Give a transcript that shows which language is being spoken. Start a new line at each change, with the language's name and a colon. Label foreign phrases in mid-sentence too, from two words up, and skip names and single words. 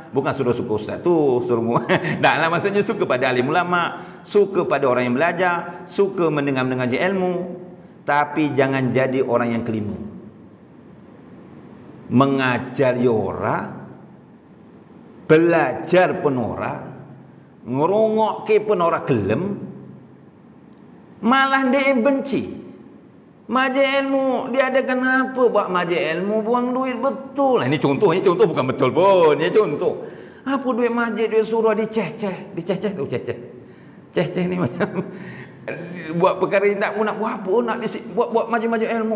Malay: Bukan suka ustaz tu, suruh taklah, maksudnya suka pada alim ulama, suka pada orang yang belajar, suka mendengar ilmu. Tapi jangan jadi orang yang kelima.
Javanese: Mengajar ora, belajar pun ora, ngerungokke pun ora gelem, malah dia benci.
Malay: Majlis ilmu dia ada kenapa buat majlis ilmu, buang duit betul. Ini contoh bukan betul pun, ini contoh. Apa duit majlis, duit surau diceceh. Ceh-ceh ni macam buat perkara yang nak buat apa, nak buat maju-maju ilmu.